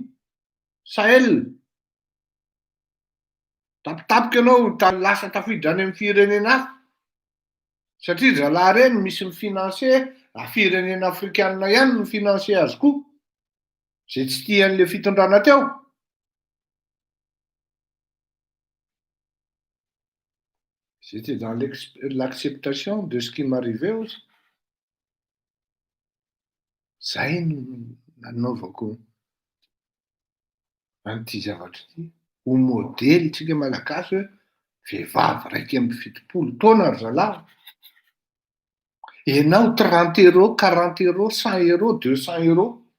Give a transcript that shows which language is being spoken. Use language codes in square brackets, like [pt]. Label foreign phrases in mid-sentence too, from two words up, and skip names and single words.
[mg] Sahel. Tapitapika ianao lasa tafiditra any amin'ny firenena hafa. Satria zalahy reny misy mifinanse firenena afrikanina ihany ny finanse azy koa. Zay tsy tian'le fitondrana teo. [fr] J'étais dans l'acceptation de ce qui m'arrivait aussi. [mg] Zay no nanaovako an'ity zavatra ity. Ho modely tsika malagasy hoe vehivavy raiky amby 70 taona ry zalahy. Ianao 30 euros, 40 euros, 100 euros, 200 euros.